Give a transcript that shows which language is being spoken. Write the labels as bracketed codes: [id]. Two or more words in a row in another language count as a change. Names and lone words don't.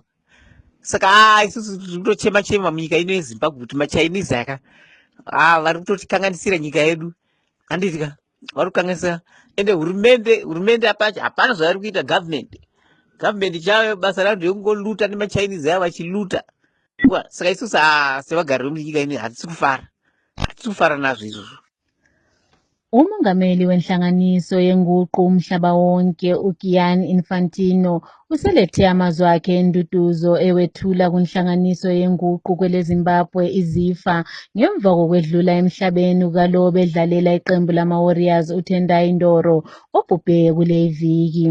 [sn] Saka isusu tiri kutochema munyika ino yeZimbabwe kuti machinese aka vari kutotikanganisira nyika yedu, handitika vari kukanganisa. Ende hurumende apacho hapana zvavari kuita. Government chayo basa ravo ndekungoluta nemachinese avo vachiluta. Saka isusu sevagari vemunyika ino hatisi kufara nazvo izvozvo. [nd] Umongameli wenhlanganiso yenguqu umhlaba wonke uGianni Infantino uselethe amazwi akhe enduduzo ewethula kunhlanganiso yenguqu kweleZimbabwe iZIFA ngemva kokwedlula emhlabeni kukalowo bedlalela iqembu lama-Warriors uTendai Ndoro obhubhe kule viki.